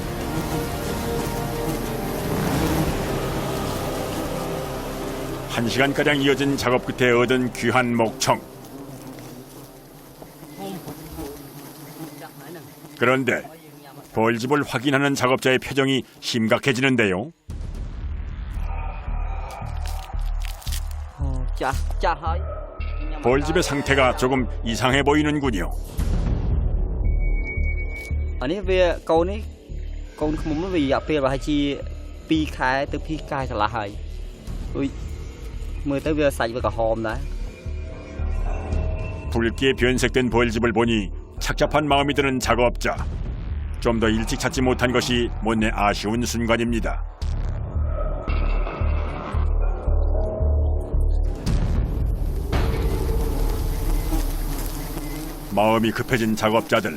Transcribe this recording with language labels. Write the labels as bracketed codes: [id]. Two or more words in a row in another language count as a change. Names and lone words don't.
[ko] 한 시간가량 이어진 작업 끝에 얻은 귀한 목청. 그런데 벌집을 확인하는 작업자의 표정이 심각해지는데요. [km] ចាស់ចាស់ហើយ [ko] 벌집의 상태가 조금 이상해 보이는군요. [km] អានេះវាកូននេះកូនឃ្មុំវារយៈពេលប្រហែលជា2ខែទៅ2ខែកន្លះហើយដូចមើលទៅវាសាច់វាក្រហមដែរ [ko] 붉게 변색된 벌집을 보니 착잡한 마음이 드는 작업자. 좀 더 일찍 찾지 못한 것이 못내 아쉬운 순간입니다. 마음이 급해진 작업자들.